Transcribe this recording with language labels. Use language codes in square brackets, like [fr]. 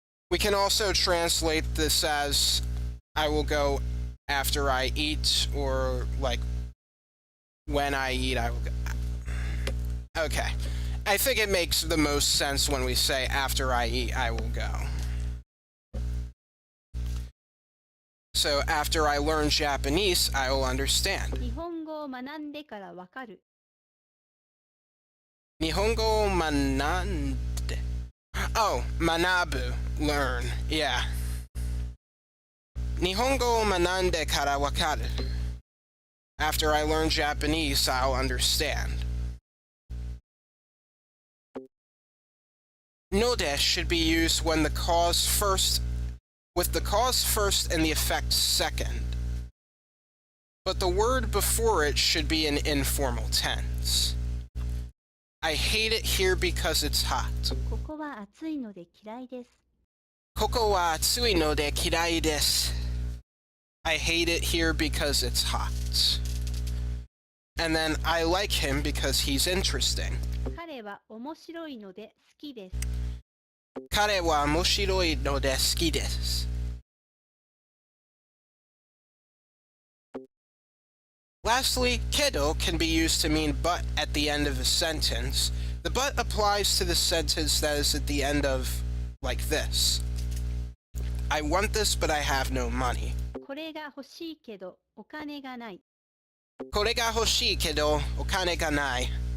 [en] We can also translate this as I will go after I eat, or like when I eat, I will go. Okay. I think it makes the most sense when we say after I eat, I will go. So after I learn Japanese, I will understand. [ja] 日本語を学んでからわかる、 Nihongo manande. Oh, manabu, learn. Yeah. Nihongo manande kara wakaru. [en] After I learn Japanese, I'll understand. Node should be used when the cause first, with the cause first and the effect second. But the word before it should be in informal tense. I hate it here because it's hot. [ja] ここは暑いので嫌いです、 Koko wa atsui no de kirai desu. [en] I hate it here because it's hot. And then I like him because he's interesting. [ja] 彼は面白いので好きです。彼は面白いので好きです。 [en] Lastly, kedo can be used to mean but at the end of a sentence. The but applies to the sentence that is at the end of, like this. I want this, but I have no money. [ja] これが欲しいけどお金がない。これが欲しいけどお金がない。